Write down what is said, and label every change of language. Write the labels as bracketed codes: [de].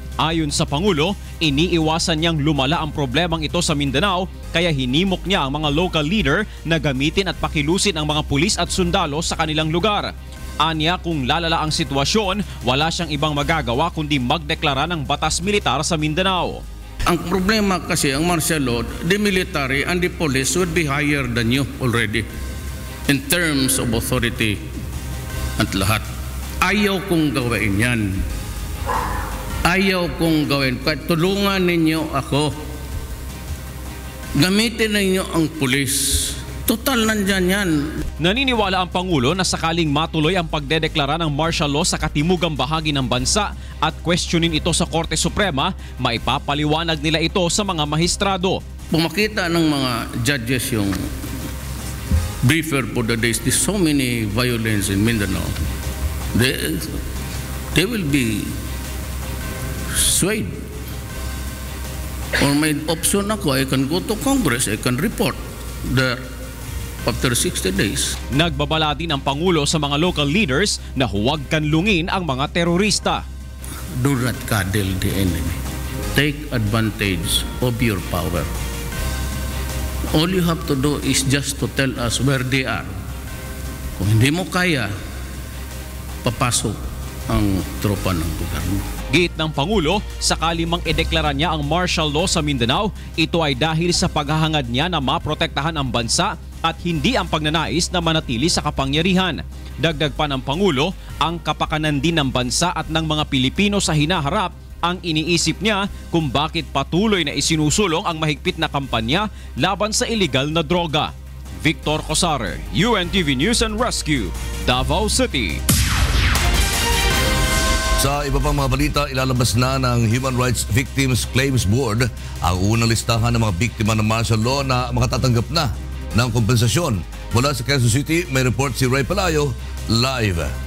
[tl] Ayon sa Pangulo, iniiwasan niyang lumala ang problemang ito sa Mindanao kaya hinimok niya ang mga local leader na gamitin at pakilusin ang mga pulis at sundalo sa kanilang lugar. Anya, kung lalala ang sitwasyon, wala siyang ibang magagawa kundi magdeklara ng batas militar sa Mindanao. Ang problema kasi ang martial law, [en] the military and the police would be higher than you already in terms of authority [tl] at lahat. Ayaw kong gawin yan. Ayaw kong gawin. Tulungan ninyo ako. Gamitin ninyo ang pulis. Total nandyan yan. Naniniwala ang Pangulo na sakaling matuloy ang pagdedeklara ng martial law sa katimugang bahagi ng bansa at questionin ito sa Korte Suprema, maipapaliwanag nila ito sa mga mahistrado. Pumakita ng mga judges yung briefer [en] for the days, there's so many violence in Mindanao. They will be swayed. Or [tl] may option ako, [en] I can go to Congress, I can report there after 60 days. [tl] Nagbabala din ang Pangulo sa mga local leaders na huwag kanlungin ang mga terorista. [en] Do not cuddle the enemy. Take advantage of your power. All you have to do is just to tell us where they are. [tl] Kung hindi mo kaya, papasok ang tropa ng gobyerno. Giit ng Pangulo, sakali mang ideklara niya ang martial law sa Mindanao, ito ay dahil sa paghahangad niya na maprotektahan ang bansa at hindi ang pagnanais na manatili sa kapangyarihan. Dagdag pa ng Pangulo, ang kapakanan din ng bansa at ng mga Pilipino sa hinaharap ang iniisip niya kung bakit patuloy na isinusulong ang mahigpit na kampanya laban sa iligal na droga. Victor Cosare, UNTV News and Rescue, Davao City. Sa iba pang mga balita, ilalabas na ng Human Rights Victims Claims Board ang unang listahan ng mga biktima ng martial law na makatatanggap na ng kompensasyon. Mula sa Quezon City, may report si Ray Palayo, live.